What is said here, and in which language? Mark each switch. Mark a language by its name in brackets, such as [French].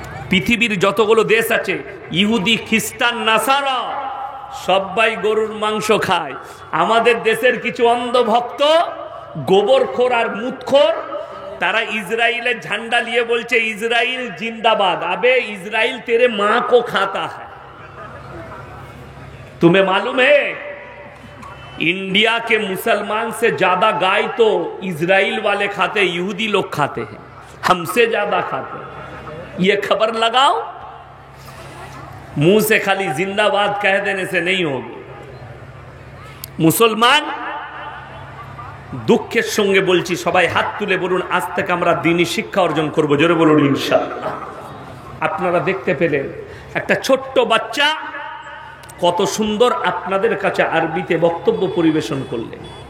[Bangla] পৃথিবীর যতগুলো দেশ আছে, ইহুদি, খ্রিস্টান, নাসারা সবাই গরুর মাংস খায়। আমাদের দেশের কিছু অন্ধভক্ত, গোবরখোর আর মুতখোর, তারা ইসরায়েলের ঝান্ডা নিয়ে বলছে ইসরায়েল [Hindi] जिंदाबाद। अबे इजराइल तेरे माँ को खाता है। तुम्हें मालूम है इंडिया के मुसलमान से ज्यादा गाय तो इजराइल वाले खाते, यहूदी लोग खाते हैं, हमसे ज्यादा खाते हैं। ये खबर लगाओ। मुंह से खाली जिंदाबाद कह देने से नहीं होगी। मुसलमान, [Bangla] দুঃখের সঙ্গে বলছি, সবাই হাত তুলে বলুন আজ থেকে আমরা দ্বীনি শিক্ষা অর্জন করব। জোরে বলুন ইনশাআল্লাহ। আপনারা দেখতে পেলেন একটা ছোট্ট বাচ্চা কত সুন্দর আপনাদের কাছে আরবিতে বক্তব্য পরিবেশন করলেন।